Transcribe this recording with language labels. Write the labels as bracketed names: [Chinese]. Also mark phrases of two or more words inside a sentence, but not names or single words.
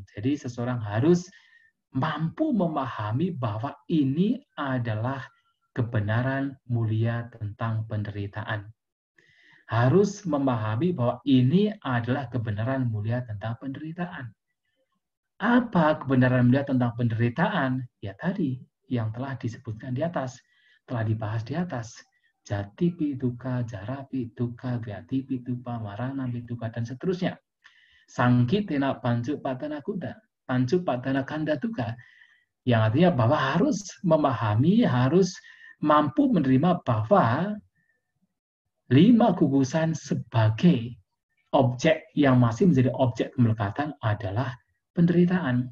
[Indonesian] Jadi seseorang harus mampu memahami bahwa ini adalah kebenaran mulia tentang penderitaan. Harus memahami bahwa ini adalah kebenaran mulia tentang penderitaan. Apa kebenaran mulia tentang penderitaan? Ya tadi, yang telah disebutkan di atas, telah dibahas di atas. [Pali] Jati pituka, jara pituka, gati pituka, marana pituka, [Indonesian] dan seterusnya. [Pali] Sangkitena pancu patana kuda, pancu patana kanda tuka. [Indonesian] Yang artinya bahwa harus memahami, harus mampu menerima bahwa 5 gugusan sebagai objek yang masih menjadi objek kemelekatan adalah penderitaan.